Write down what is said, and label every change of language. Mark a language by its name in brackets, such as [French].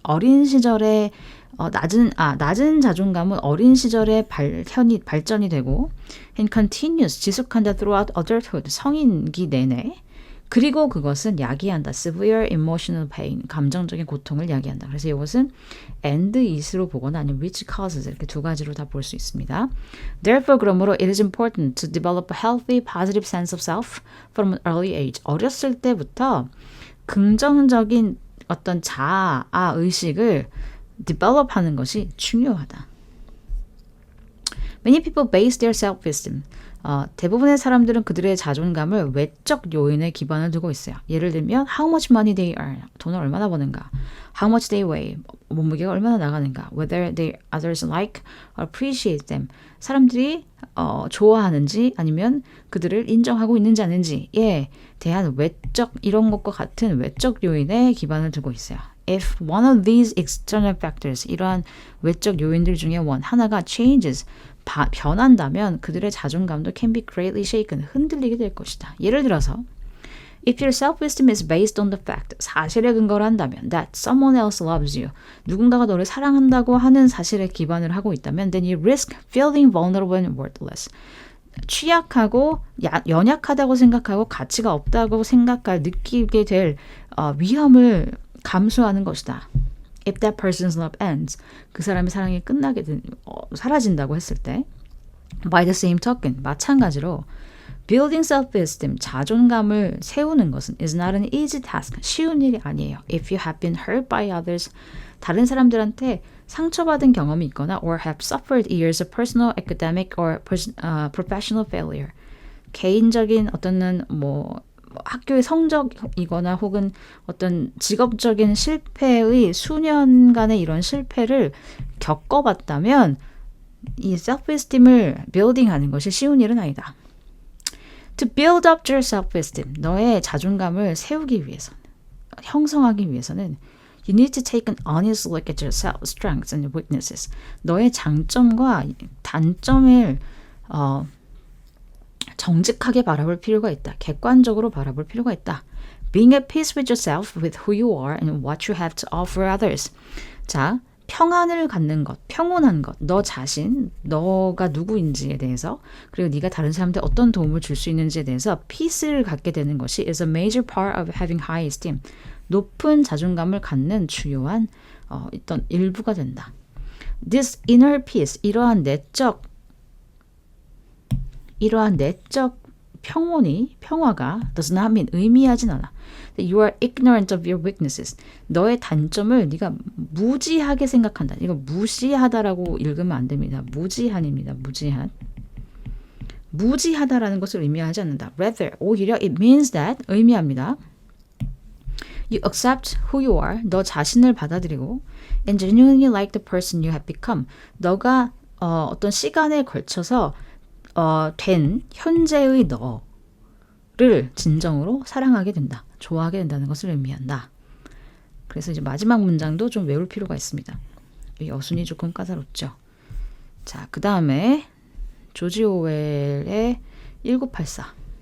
[Korean] 어린 시절에 낮은 자존감은 어린 시절에 발전이 되고 [English] and continues [Korean] 지속한다 [English] throughout adulthood. [Korean] 성인기 내내. 그리고 그것은 야기한다. [English] severe emotional pain. [Korean] 감정적인 고통을 야기한다. 그래서 이것은 [English] and is [Korean] 로 보거나 아니면 [English] which causes [Korean] 이렇게 두 가지로 다 볼 수 있습니다. [English] Therefore [Korean] 그러므로 [English] it is important to develop a healthy positive sense of self from an early age. [Korean] 어렸을 때부터 긍정적인 어떤 자아 의식을 develop 하는 것이 중요하다. [English] Many people base their self-esteem. [Korean] 대부분의 사람들은 그들의 자존감을 외적 요인에 기반을 두고 있어요. 예를 들면 [English] how much money they earn, [Korean] 돈을 얼마나 버는가, [English] how much they weigh, [Korean] 몸무게가 얼마나 나가는가, [English] whether they others like or appreciate them, [Korean] 사람들이 좋아하는지 아니면 그들을 인정하고 있는지 아닌지에 대한 외적 이런 것과 같은 외적 요인에 기반을 두고 있어요. [English] If one of these external factors, [Korean] 이러한 외적 요인들 중에 하나가 [English] changes, [Korean] 변한다면 그들의 자존감도 [English] can be greatly shaken, [Korean] 흔들리게 될 것이다. 예를 들어서 [English] If your self-esteem is based on the fact, [Korean] 사실에 근거를 한다면 [English] that someone else loves you, [Korean] 누군가가 너를 사랑한다고 하는 사실에 기반을 하고 있다면 [English] then you risk feeling vulnerable and worthless. [Korean] 취약하고 연약하다고 생각하고 가치가 없다고 느끼게 될 위험을 감수하는 것이다. [English] If that person's love ends, [Korean] 그 사람의 사랑이 사라진다고 했을 때 [English] by the same token, [Korean] 마찬가지로 [English] building self-esteem, [Korean] 자존감을 세우는 것은 [English] is not an easy task, [Korean] 쉬운 일이 아니에요. [English] If you have been hurt by others, [Korean] 다른 사람들한테 상처받은 경험이 있거나 [English] or have suffered years of personal, academic or professional failure, [Korean] 개인적인 어떤 학교의 성적이거나 혹은 어떤 직업적인 실패의 수년간의 이런 실패를 겪어봤다면 이 self-esteem을 building하는 것이 쉬운 일은 아니다. [English] To build up your self-esteem, [Korean] 너의 자존감을 세우기 위해서는, 형성하기 위해서는 [English] you need to take an honest look at your strengths and weaknesses. [Korean] 너의 장점과 단점을 정직하게 바라볼 필요가 있다. 객관적으로 바라볼 필요가 있다. [English] Being at peace with yourself, with who you are, and what you have to offer others. [Korean] 자, 평안을 갖는 것, 평온한 것, 너 자신, 너가 누구인지에 대해서, 그리고 네가 다른 사람한테 어떤 도움을 줄 수 있는지에 대해서 peace를 갖게 되는 것이 [English] is a major part of having high esteem. [Korean] 높은 자존감을 갖는 주요한 어떤 일부가 된다. [English] This inner peace, [Korean] 이러한 내적 평화가 [English] does not mean, [Korean] 의미하진 않아. [English] You are ignorant of your weaknesses. [Korean] 너의 단점을 네가 무지하게 생각한다. 이거 무시하다라고 읽으면 안 됩니다. 무지한입니다. 무지하다라는 것을 의미하지 않는다. [English] Rather, [Korean] 오히려 [English] it means that, [Korean] 의미합니다. [English] You accept who you are. [Korean] 너 자신을 받아들이고 [English] and genuinely like the person you have become. [Korean] 너가 어떤 시간에 걸쳐서 된 현재의 너를 진정으로 사랑하게 된다. 좋아하게 된다는 것을 의미한다. 그래서 이제 마지막 문장도 좀 외울 필요가 있습니다. 여순이 조금 까다롭죠. 자, 그 다음에 조지 오웰의 1984.